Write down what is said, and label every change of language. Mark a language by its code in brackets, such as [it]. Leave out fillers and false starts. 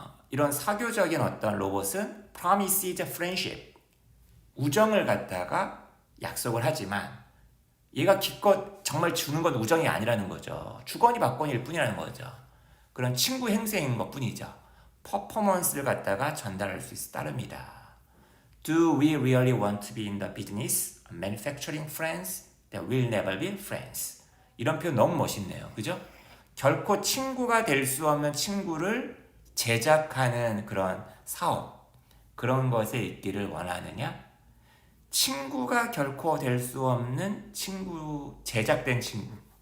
[ko] 이런 사교적인 어떤 로봇은 [en] promises friendship, [ko] 우정을 갖다가 약속을 하지만 얘가 기껏 정말 주는 건 우정이 아니라는 거죠. 주거니 받거니일 뿐이라는 거죠. 그런 친구 행세인 것 뿐이죠. 퍼포먼스를 갖다가 전달할 수 있어 따릅니다. [en] Do we really want to be in the business of manufacturing friends that will never be friends? [ko] 이런 표현 너무 멋있네요. 그죠? 결코 친구가 될 수 없는 친구를 제작하는 그런 사업, 그런 것에 있기를 원하느냐? 친구가 결코 될 수 없는 친구, 제작된 친구.